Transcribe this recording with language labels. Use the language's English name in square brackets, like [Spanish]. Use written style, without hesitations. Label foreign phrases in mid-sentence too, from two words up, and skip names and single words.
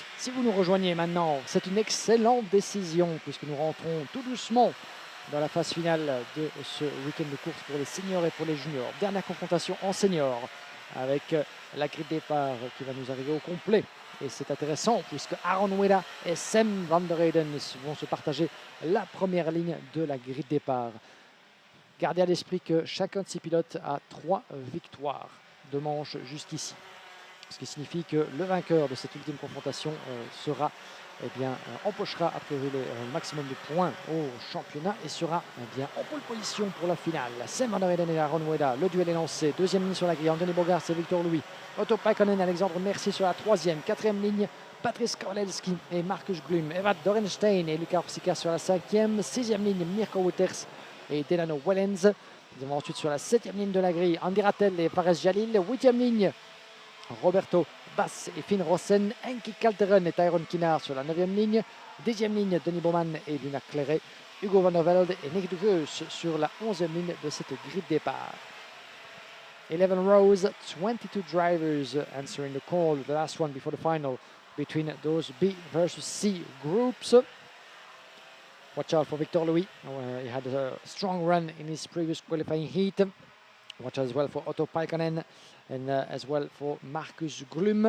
[French] Si vous nous rejoignez maintenant, c'est une excellente décision puisque nous rentrons tout doucement dans la phase finale de ce week-end de course pour les seniors et pour les juniors. Dernière confrontation en senior avec la grille de départ qui va nous arriver au complet. Et c'est intéressant puisque Aaron Weda et Sam van der Heyden vont se partager la première ligne de la grille de départ. Gardez à l'esprit que chacun de ces pilotes a 3 victoires de manche jusqu'ici. Ce qui signifie que le vainqueur de cette ultime confrontation empochera a priori le maximum de points au championnat et sera en pole position pour la finale. Sam van der Heyden et Aaron Weda, le duel est lancé. Deuxième ligne sur la grille, Anthony Bogart et Victor Louis. Otto Paikonen, Alexandre Mercier sur la troisième. Quatrième ligne, Patrice Kowalski et Markus Glum. Evad Dorenstein et Luca Orsica sur la cinquième. Sixième ligne, Mirko Wouters et Delano Wellens. Nous avons ensuite sur la septième ligne de la grille, Andy Rattel et Fares Jalil. Huitième ligne, Roberto Bass et Finn Rossen. Henki Kalteren et Tyron Kinnard sur la neuvième ligne. Dixième ligne, Denis Bowman et Luna Claret. Hugo Van der Velde et Nick de Geus sur la 11e ligne de cette grille de départ. [English] 11 rows, 22 drivers answering the call, the last one before the final between those B versus C groups. Watch out for Victor Louis. He had a strong run in his previous qualifying heat. Watch out as well for Otto Paikonen and as well for Markus Glum.